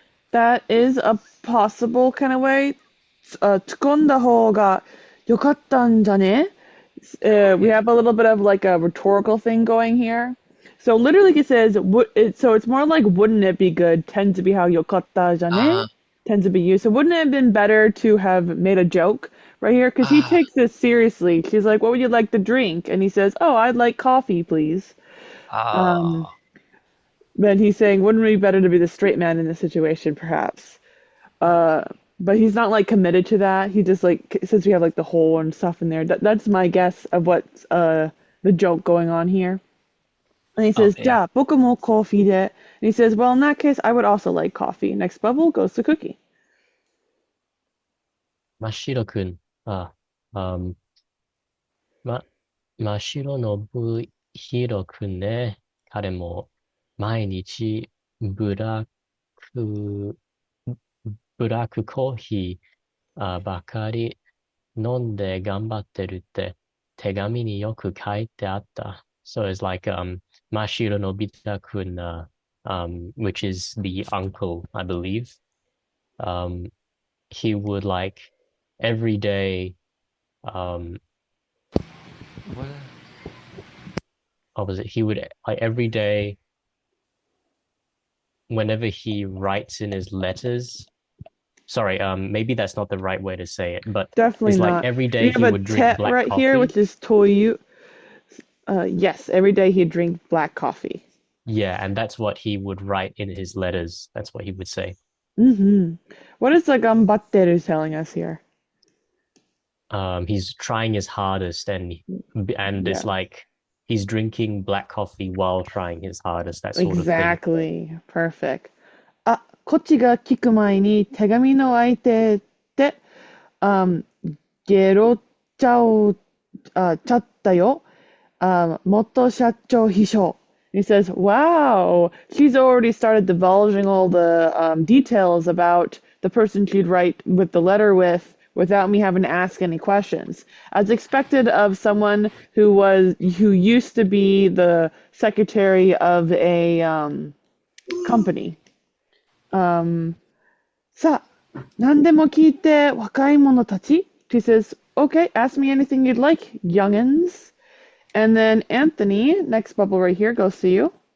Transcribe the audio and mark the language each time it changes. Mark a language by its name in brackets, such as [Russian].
[English] That is a possible kind of way. [Japanese] 突っ込んだ方が良かったんじゃね? [English] We have a little bit of like a rhetorical thing going here. So literally it says, so it's more like, wouldn't it be good, tends to be how [Japanese] 良かったじゃね? [English] Tends to be used. So wouldn't it have been better to have made a joke right here? Because he takes this seriously. She's like, what would you like to drink? And he says, oh, I'd like coffee, please. Then he's saying, wouldn't it be better to be the straight man in this situation, perhaps? But he's not like committed to that. He just like, since we have like the hole and stuff in there, that's my guess of what's the joke going on here. And he says, [Japanese] じゃあ、僕もコーヒーで. [English] And he says, well, in that case, I would also like coffee. Next bubble goes to Cookie. [Japanese] 真っ白くん。真っ白のぶひろくんね。彼も毎日ブラック、ブラックコーヒーばかり飲んで頑張ってるって手紙によく書いてあった。 [English] So it's like Mashiro Nobita-kun, which is the uncle, I believe. He would like every day, what was it? He would like every day, whenever he writes in his letters. Sorry, maybe that's not the right way to say it, but definitely it's not. like every day he would drink black right coffee. Here, which is toyu. Yes, every day he'd drink black coffee. Yeah, and that's what he would write in his letters. That's what he would say. What is the gambatteru telling us here? He's trying his hardest, and it's like he's drinking black coffee while trying his hardest. That sort of thing. Exactly. Perfect. [Japanese] こっちが聞く前に手紙の相手って、ゲロっちゃったよ。元社長秘書. [English] He says, wow, she's already started divulging all the details about the person she'd write with the letter with without me having to ask any questions. As expected of someone who used to be the secretary of a company. [Japanese] さあ、何でも聞いて若い者たち? [English] She says, okay, ask me anything you'd like, youngins. And then Anthony, next bubble right here, goes to you.